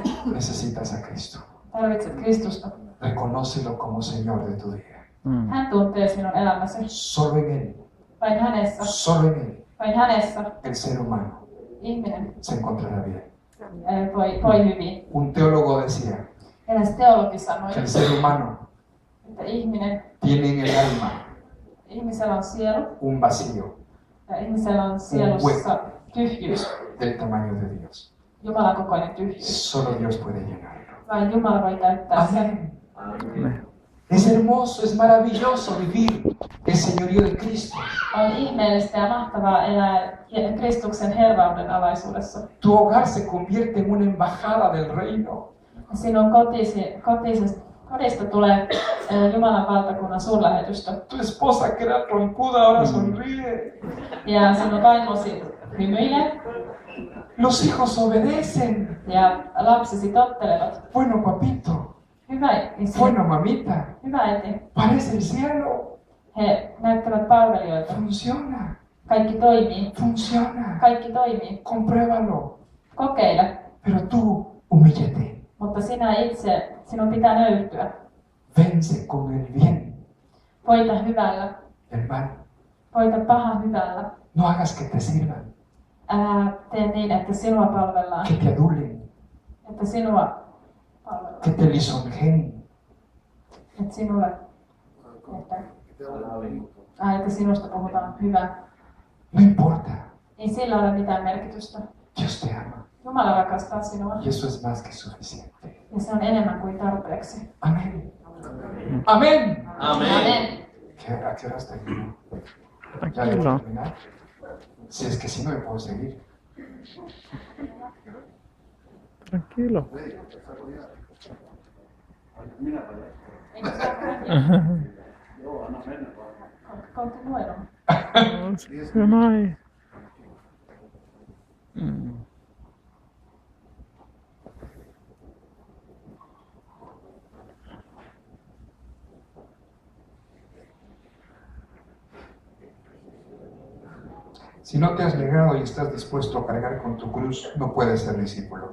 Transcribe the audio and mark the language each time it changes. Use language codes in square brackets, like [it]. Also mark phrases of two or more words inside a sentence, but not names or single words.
[es] Necesitas a Cristo. [fi] Tarvitset Kristusta. [es] Reconócelo como Señor de tu vida. [fi] Hän tuntee sinun elämäsi. [es] Solo en Él, [fi] Vain hänessä. [es] solo en Él, [fi] Vain hänessä [es] el ser humano [fi] ihminen [es] se encontrará bien. [fi] voi hyvin. [es] Un teólogo decía [fi] Eräs teologi sanoi, [es] que el ser humano [fi] että [es] tiene en el alma [fi] ihmisellä on sielu [es] un vacío [fi] ja ihmisellä on sielussa tyhjyys [es] del tamaño de Dios. [fi] Jumalan kokoinen tyhjyys. [es] Solo Dios puede llenarlo. [fi] Vain Jumala voi täyttää sen. [es] Amén. Es hermoso, es maravilloso vivir el señorío de Cristo. [fi] On ihmeellistä ja mahtavaa elää Kristuksen herrauden alaisuudessa. [es] Tu hogar se convierte en una embajada del reino. [fi] Sinun kodista tulee Jumalan valtakunnan suurlähetystö. [es] Tu esposa que era trompuda ahora sonríe. [fi] Ja sinun vaimosi hymyilee. [es] Los hijos obedecen. [fi] Ja lapsesi tottelevat. [es] Bueno, papito. [fi] Hyvä isä. [es] Bueno, mamita. [fi] Hyvä äiti. [es] Parece el cielo. [fi] He näyttävät palvelijoita. [es] Funciona. [fi] Kaikki toimii. [es] Funciona. [fi] Kaikki toimii. [es] Compruébalo. [fi] Kokeile. [es] Pero tú, humíllate. [fi] Mutta sinun pitää nöyrtyä. [es] Vence con el bien. [fi] Voita hyvällä. [es] Hermano, [fi] Voita paha hyvällä. [es] no hagas que te sirvan, [fi] Älä tee niin, että sinua palvellaan. [es] que te adulen, [fi] Että sinua palvellaan. [es] que te lisonjeen. [fi] Että sinulle... Että sinusta puhutaan hyvä. [es] No importa. [fi] Ei sillä ole mitään merkitystä. [es] Dios te ama. [fi] Jumala rakastaa sinua. [es] Y eso es más que suficiente. [fi] Ja se on enemmän kuin tarpeeksi. [es] Amén. Amén. [fi] Amen. [es] ¿A qué horas termino? ¿Ya voy a Tranquilo. terminar? Si es que si no me puedo seguir. Tranquilo. [fi] Eikö se ole continuero? [es] Se no hay. Si no te has negado y estás dispuesto a cargar con tu cruz, no puedes ser discípulo.